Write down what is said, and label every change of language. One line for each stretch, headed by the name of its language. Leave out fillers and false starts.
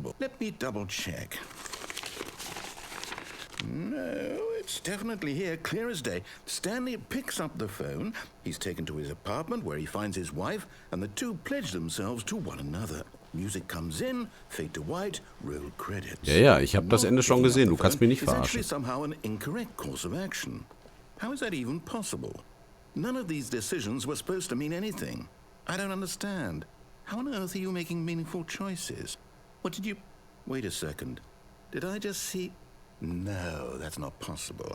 English: Let me double check. No, it's definitely here, clear as day. Stanley picks up the phone. He's taken to his apartment where he finds his wife, and the two pledge themselves to one another. Music comes in, fade to white, roll credits.
German: Ja, ich habe das Ende schon gesehen. Du kannst mich nicht verarschen.
English: Somehow an incorrect course of action. How is that even possible? None of these decisions were supposed to mean anything. I don't understand. How on earth are you making meaningful choices? What did you... Wait a second. Did I just see... No, that's not possible.